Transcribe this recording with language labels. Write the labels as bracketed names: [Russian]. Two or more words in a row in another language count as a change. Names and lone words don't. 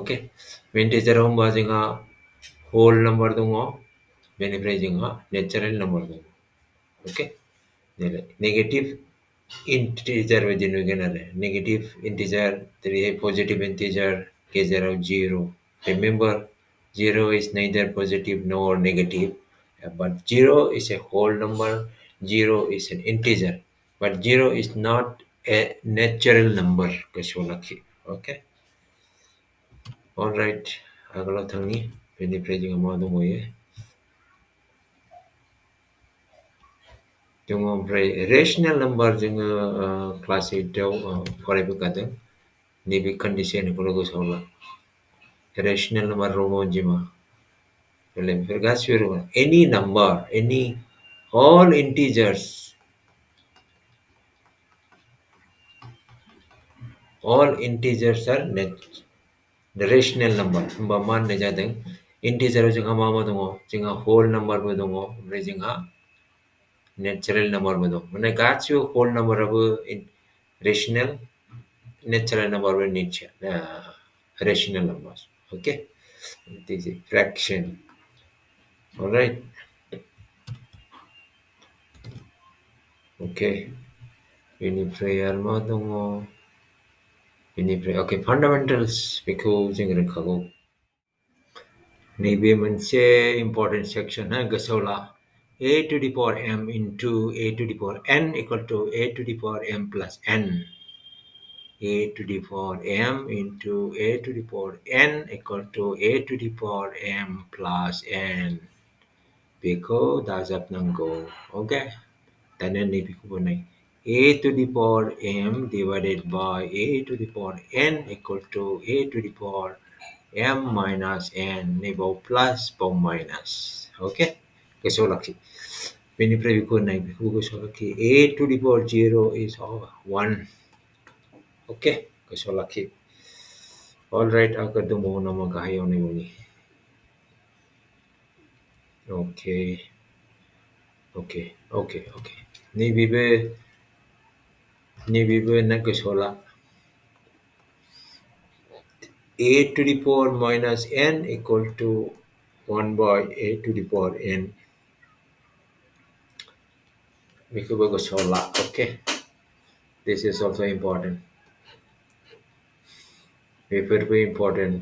[Bodo] अके, इन्टिजाराव होमबा जोंहा [English] whole number [Bodo] दङ, बेनिफ्राय जोंहा [English] natural number [Bodo] दङ। अके, [English] negative integer [Bodo] बायदि नुगोन आरो। [English] negative integer, [Bodo] जेरैहाय [English] positive integer, [Bodo] गेजेराव 0। [English] रिमेम्बर, 0 is neither positive nor negative, but 0 is a whole number, 0 is an integer, but 0 is not a natural number. [Bodo] गोसोआव लाखि। अके, अलराइट, आगोलाव थांनि। बेनिफ्राय जोंहा मा दंबायो? दङ ओमफ्राय [English] rational number. [Bodo] जोङो क्लास 8 आव फरायबोखादों। नैबे कन्डिसनखौल' गोसोआव ला। [English] rational number, [Bodo] रम अनजिमा, बेफोर गासिबो [English] any number, any all integers, all integers are rational number. [Bodo] होमबा मा होननाय जादों? इन्टिजाराव जोंहा मा मा दङ? जोंहा [English] whole numberबो [Bodo] दङ, ओमफ्राय जोंहा [English] natural numberबो [Bodo] दं। माने गासिबो [English] whole numberआबो rational, natural numberबो rational number। ओके, it is a fraction. Alright. Okay. [Bodo] बेनिफ्राय आरो मा दङ? बेनिफ्राय अके, फान्डामेन्टेल्स, बेखौ जों रोंखागौ। नैबे मोनसे [English] important section, [Bodo] गोसोआव ला। [English] a to the power m into a to the power n equal to a to the power m plus n. a to the power m into a to the power n equal to a to the power m plus n. [Bodo] बेखौ दाजाबनांगौ। अके, दानिया नैबेखौबो नाय। [English] a to the power m divided by a to the power n equal to a to the power m minus n. [Bodo] नैबाव प्लास, बाव माइनास। अके, गोसोआव लाखि। बेनिफ्राय बेखौ नाय, बेखौ गोसोआव लाखि। [English] a to the power 0 is 1. [Bodo] अके, गोसोआव लाखि। अलराइट, आगोल दंबावो नामा गाहायाव नायबावनि। अके, [English] Okay. Ni bibe nagkasola a to the power minus n equal to 1 by a to the power n. Mikubagosola. Okay. This is also important. Very important.